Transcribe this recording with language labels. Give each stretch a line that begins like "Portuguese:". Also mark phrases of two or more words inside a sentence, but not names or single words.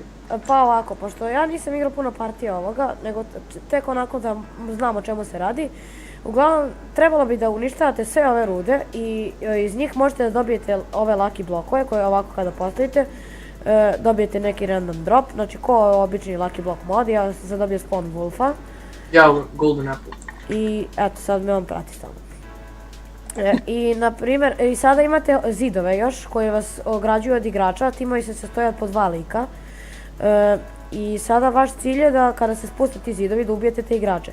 Bosnian: Pa ovako, pošto ja nisam igrao puno partija ovoga, nego tek onako da znam o čemu se radi. Uglavnom, trebalo bi da uništavate sve ove rude i iz njih možete da dobijete ove
English: lucky blokove
Bosnian: koje ovako kada postavite. Dobijete neki
English: random drop,
Bosnian: znači ko obični
English: lucky block mod,
Bosnian: ja sam dobio
English: spawn wolfa.
Bosnian: Ja
English: golden apple.
Bosnian: I eto, sad me on prati stalno. I na primjer, i sada imate zidove još koji vas ograđuju od igrača, timovi se sastoje od po 2 lika. I sada vaš cilj je da kada se spuste ti zidovi da ubijete te igrače.